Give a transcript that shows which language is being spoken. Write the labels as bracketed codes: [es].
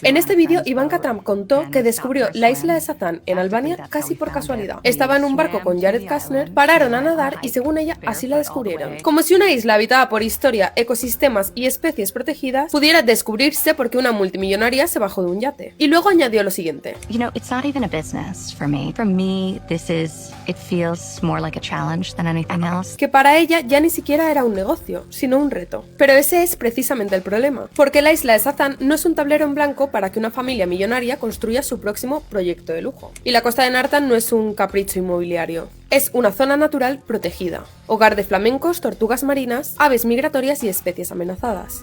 [es] En este vídeo, Ivanka Trump contó que descubrió la isla de Satán en Albania casi por casualidad. Estaba en un barco con Jared Kushner, pararon a nadar y según ella, así la descubrieron. Como si una isla habitada por historia, ecosistemas y especies protegidas pudiera descubrirse porque una multimillonaria se bajó de un yate. Y luego añadió lo siguiente. [en] You know, it's not even a business for me. For me, it feels more like a challenge than anything else. [es] Que para ella ya ni siquiera era un negocio, sino un reto. Pero ese es precisamente el problema, porque la isla de Satán no es un tablero en blanco para que una familia millonaria construya su próximo proyecto de lujo. Y la costa de Nartan no es un capricho inmobiliario. Es una zona natural protegida, hogar de flamencos, tortugas marinas, aves migratorias y especies amenazadas.